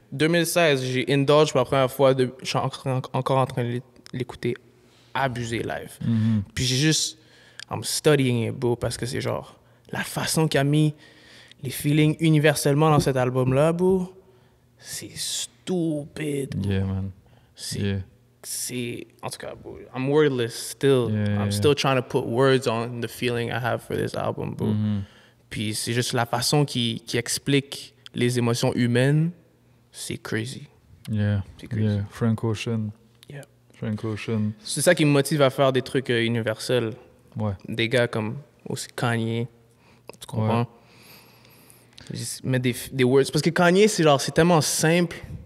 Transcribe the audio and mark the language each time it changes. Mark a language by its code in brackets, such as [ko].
[fr] 2016, j'ai indulged pour la première fois. Je suis encore en train de l'écouter abusé live. Puis j'ai juste... [en] I'm studying it, [fr] bro, parce que c'est genre... La façon qu'il a mis les feelings universellement dans cet album-là, bro, c'est stupide. [en] Bro. Yeah, man. [fr] C'est... En tout cas, bro, [en] I'm wordless still. I'm still trying to put words on the feeling I have for this album, bro. [fr] Puis c'est juste la façon qui explique les émotions humaines, c'est crazy. C'est crazy. [en] Yeah. Frank Ocean. Yeah. Frank Ocean. [fr] C'est ça qui me motive à faire des trucs universels. Ouais. Des gars comme aussi Kanye. Tu comprends? Ouais. Mettre des words. Parce que Kanye, c'est tellement simple.